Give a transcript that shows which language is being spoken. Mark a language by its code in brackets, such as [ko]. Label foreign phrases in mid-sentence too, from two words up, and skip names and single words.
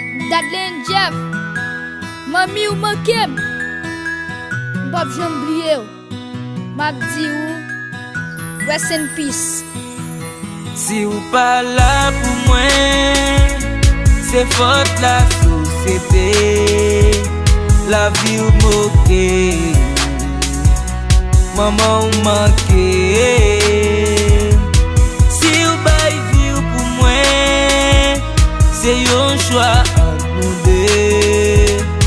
[ht] Dudley and Jeff, mami ou manke m, m pa janm bliye ou. M ap di ou, [en] rest in peace. [ht] Si ou pa la pou mwen, se fòt la sosyete. La vi ou moke, manman ou manke. Si ou bay vi ou pou mwen, se yon chwa an nou de.